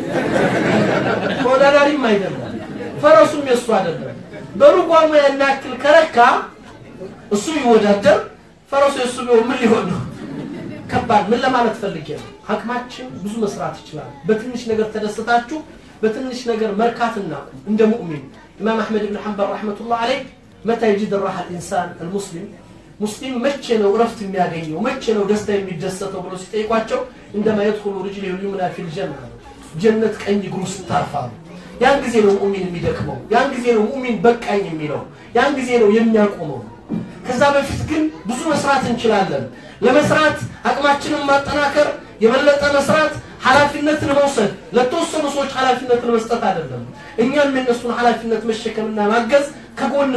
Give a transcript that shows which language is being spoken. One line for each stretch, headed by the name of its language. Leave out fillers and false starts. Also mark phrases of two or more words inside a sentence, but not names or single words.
Amharic: ወዳዳሪም አይደለም ፈረሱም የሱ አይደለም በልጓሙ ያን ያክል ከረካ እሱ ይወዳደር ፈረሱ የሱ ቢሆን ምን ሊሆን ነው ከባድ ምን ለማለት ፈልጌ ነው አቅማችን ብዙ መስራት ይችላል በትንሽ ነገር ተደስታችሁ በትንሽ ነገር መርካትና እንደ ሙእሚን ኢማም አህመድ ኢብኑ ሐንበል
Arabic: رحمة الله عليه متى يجد الراحه الانسان المسلم مسلم
Amharic: መቼ ነው ረፍት የሚያገኘው መቼ ነው ደስታ የሚደሰተው ብሎ ሲጠይቋቸው
Arabic: عندما يدخل رجله اليمنى في الجنه
Amharic: ጀነት ቀኝ እግሩ ስታርፋ ያን ጊዜ ነው ሙእሚን የሚደክመው ያን ጊዜ ነው ሙእሚን በቃኝ የሚለው ያን ጊዜ ነው የሚያቆመው ከዛ በፊት ግን ብዙ መስራት እንችላለን ለመስራት አቅማችንን ማጠናከር የበለጠ መስራት ኃላፊነትን መውሰድ ለተወሰኑ ሰዎች ኃላፊነትን መስጠት አይደለም እኛም የነሱን ኃላፊነት መሸከምና ማገዝ ከጎን